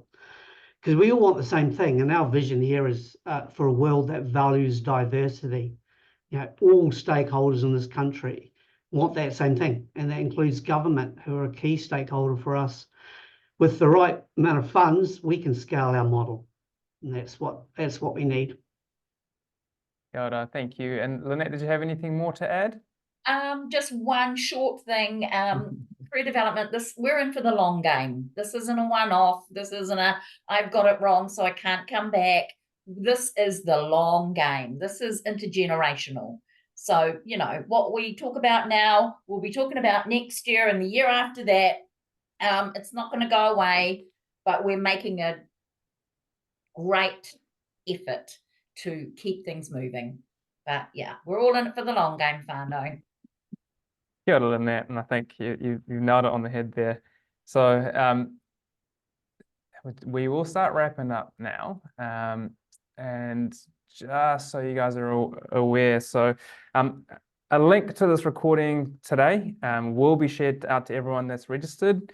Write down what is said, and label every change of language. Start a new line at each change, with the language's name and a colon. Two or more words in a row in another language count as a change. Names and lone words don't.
English: Because we all want the same thing. And our vision here is for a world that values diversity. You know, all stakeholders in this country want that same thing, and that includes government, who are a key stakeholder for us. With the right amount of funds, we can scale our model, and that's what we need.
Māori: Kia ora,
English: thank you. And Lynette, did you have anything more to add? Just one short thing. Career development, we're in for the long game. This isn't a one-off. This isn't I've got it wrong, so I can't come back. This is the long game. This is intergenerational. So, you know, what we talk about now, we'll be talking about next year and the year after that. It's not going to go away, but we're making a great effort to keep things moving. But yeah, we're all in it for the long game, whānau.
Māori: Kia ora,
English: Lynette, and I think you nailed it on the head there. So we will start wrapping up now. And just so you guys are all aware, so a link to this recording today will be shared out to everyone that's registered.